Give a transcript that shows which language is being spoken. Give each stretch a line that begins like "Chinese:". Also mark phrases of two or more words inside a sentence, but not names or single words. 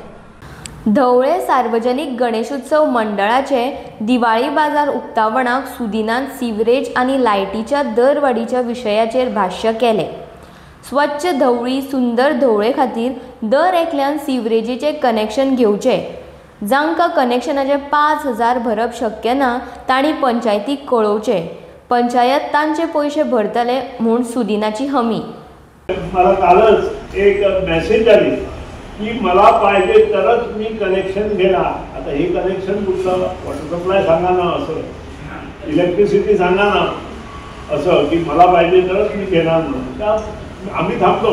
Konkani: धवळे सार्वजनीक गणेशोत्सव मंडळाचे दिवाळी बाजार उक्तावणाक सुदिनान सिवरेज आनी लायटीच्या दरवाडीच्या विशयाचेर भाश्य केलें। स्वच्छ धवळी सुंदर धवळे खातीर दर एकल्यान सिवरेजीचें कनेक्शन घेवचें। जांकां कनेक्शनाचे 5,000 भरप शक्य ना तांणी पंचायतीक कळोवचें। पंचायत तांचे पयशे भरतले म्हूण सुदिनाची हमी।
Marathi: मला कालच एक मेसेज आली की मला पाहिजे तरच मी कनेक्शन घेणार। आता हे कनेक्शन कुठलं,
English: water supply
Marathi: सांगा ना, असं इलेक्ट्रिसिटी सांगा ना, असं की मला पाहिजे तरच मी घेणार म्हणून आम्ही थांबतो।